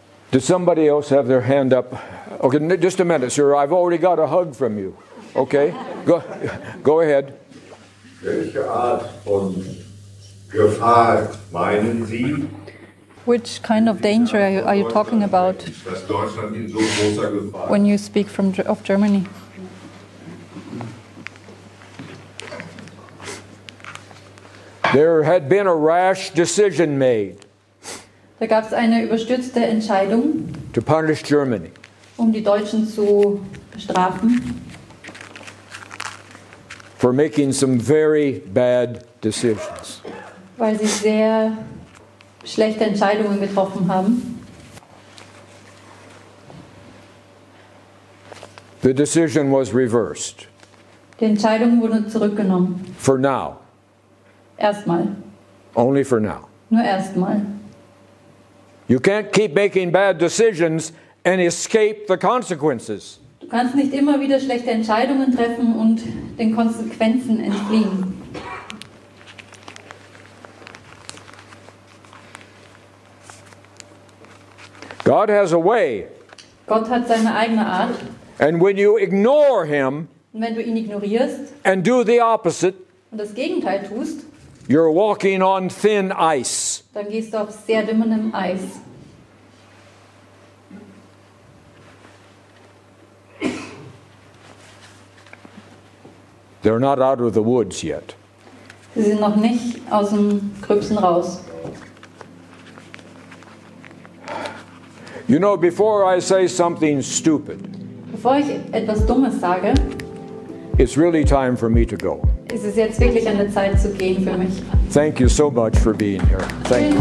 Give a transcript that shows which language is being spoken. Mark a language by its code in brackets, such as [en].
[en] Did somebody else have their hand up? Okay, just a minute, sir. I've already got a hug from you. Okay, go ahead. [de] Welche Art von Gefahr meinen Sie, [en] Which kind of danger are you talking about [de] dass Deutschland in so großer Gefahr [en] when you speak of Germany? There had been a rash decision made [de] Da gab es eine überstürzte Entscheidung, [en] to punish Germany. [de] die Deutschen zu bestrafen, [en] For making some very bad decisions. [de] weil sie sehr schlechte Entscheidungen getroffen haben. [en] The decision was reversed. [de] Die Entscheidung wurde zurückgenommen. [en] For now. [de] Erstmal. [en] Only for now. [de] Nur erstmal. [en] You can't keep making bad decisions and escape the consequences. [de] Du kannst nicht immer wieder schlechte Entscheidungen treffen und den Konsequenzen entfliehen. [en] God has a way. [de] Gott hat seine eigene Art. [en] And when you ignore him [de] Und wenn du ihn ignorierst [en] and do the opposite, [de] und das Gegenteil tust, [en] you're walking on thin ice. [de] dann gehst du auf sehr dünnem Eis. [en] They're not out of the woods yet. [de] Sie sind noch nicht aus dem Gröbsten raus. [en] You know, before I say something stupid, [de] Bevor ich etwas Dummes sage, [en] it's really time for me to go. [de] ist es jetzt wirklich an der Zeit zu gehen für mich. [en] Thank you so much for being here. Thank you.